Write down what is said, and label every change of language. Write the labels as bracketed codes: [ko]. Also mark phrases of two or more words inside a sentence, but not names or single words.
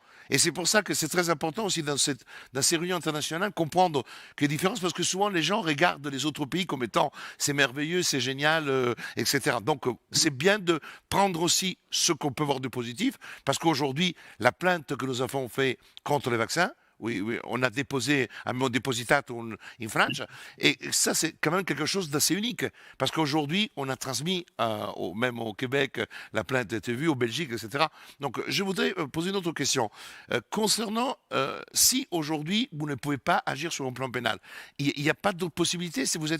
[fr] Et c'est pour ça que c'est très important aussi dans ces réunions internationales comprendre qu'il y a des différences, parce que souvent les gens regardent les autres pays comme étant c'est merveilleux, c'est génial, etc. Donc c'est bien de prendre aussi ce qu'on peut voir de positif, parce qu'aujourd'hui, la plainte que nous avons faite contre les vaccins, oui, on a déposé, [it] abbiamo depositato in Francia, [fr] et ça c'est quand même quelque chose d'assez unique, parce qu'aujourd'hui on a transmis, même au Québec, la plainte a été vue, au Belgique, etc. Donc je voudrais poser une autre question. Concernant si aujourd'hui vous ne pouvez pas agir sur un plan pénal, il n'y a pas d'autre possibilité si vous êtes...